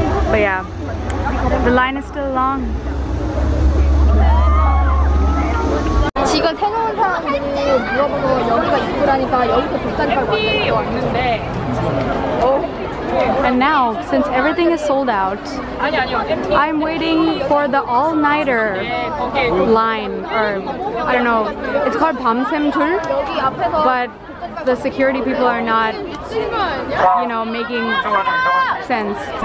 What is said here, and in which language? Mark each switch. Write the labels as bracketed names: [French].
[English] But yeah, the line is still long. [Korean] 지금 새로운 사람들이 물어보고 여기가 입구라니까 여기서 돗자리 깔고 왔는데 [English] And now, since everything is sold out, I'm waiting for the all-nighter line, or I don't know, it's called 밤샘줄, but the security people are not, you know, making sense.